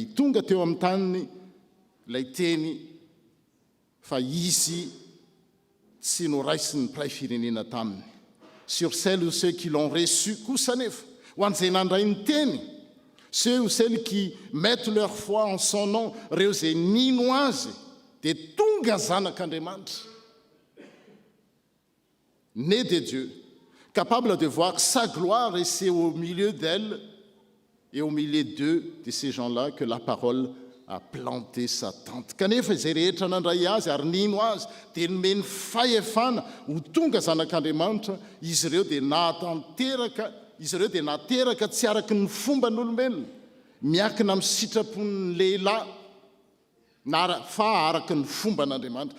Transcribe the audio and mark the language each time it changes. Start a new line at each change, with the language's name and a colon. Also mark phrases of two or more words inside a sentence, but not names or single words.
Malagasy: Tonga teo amin'ny tany ilay teny fa izy tsy noraisiny mpiray firenena taminy.
French: Sur celles ou ceux qui l'ont reçu,
Malagasy: kosa nefa, ho an'izay nandray ny teny,
French: ceux ou celles qui mettent leur foi en son nom,
Malagasy: reo zay nino azy, dia tonga zanak'Andriamanitra,
French: né de Dieu, capable de voir sa gloire, et c'est au milieu d'elle et au milieu d'eux, de ces gens-là, que la parole a planté sa tente.
Malagasy: Kanefa izay rehetra nandray azy ary nino azy dia nomeny fahefana ho tonga zanak'Andriamanitra, izy ireo dia nateraka tsy araky ny fomba n'olombelona, miakina amin'ny sitrapon'ny lehilahy fa araky ny fomba n'Andriamanitra.